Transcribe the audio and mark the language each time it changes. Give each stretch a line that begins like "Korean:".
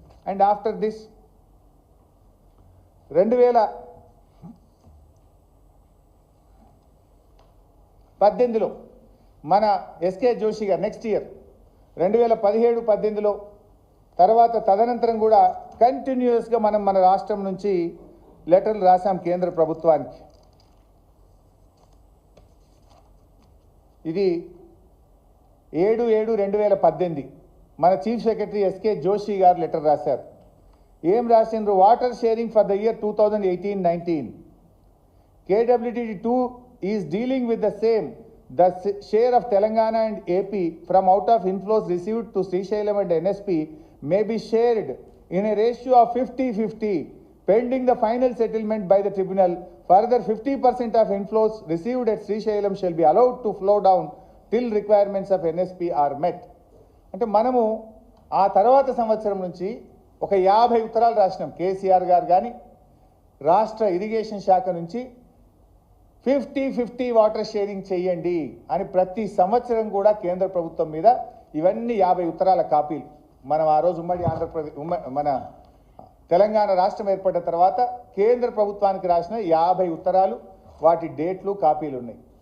Telugu: And after this 2018లో మన SK Joshi గారు next year 2017-18లో తర్వాత తదనంతరం కూడా కంటిన్యూస్గా మన రాష్ట్రం నుంచి లెటర్లు రాసాం కేంద్ర ప్రభుత్వానికి. ఇది 7/7/2018 మన చీఫ్ సెక్రటరీ ఎస్కే జోషి గారు లెటర్ రాశారు. ఏం రాసిండ్రు?
English: Water sharing for the year 2018-19 KWTD2 is dealing with the same. The share of Telangana and AP from out of inflows received to Srisailam and NSP may be shared in a ratio of 50-50 pending the final settlement by the tribunal. Further, 50% of inflows received at Srisailam shall be allowed to flow down till requirements of NSP are met.
Telugu: అంటే మనము ఆ తర్వాత సంవత్సరం నుంచి ఒక 50 ఉత్తరాలు రాసినాం. కేసీఆర్ గారు కానీ రాష్ట్ర ఇరిగేషన్ శాఖ నుంచి 50-50 వాటర్ షేరింగ్ చేయండి అని ప్రతి సంవత్సరం కూడా కేంద్ర ప్రభుత్వం మీద ఇవన్నీ 50 ఉత్తరాల కాపీలు మనం ఆ రోజు ఉమ్మడి ఆంధ్రప్రదేశ్ మన తెలంగాణ రాష్ట్రం ఏర్పడిన తర్వాత కేంద్ర ప్రభుత్వానికి రాసిన 50 ఉత్తరాలు, వాటి డేట్లు, కాపీలు ఉన్నాయి.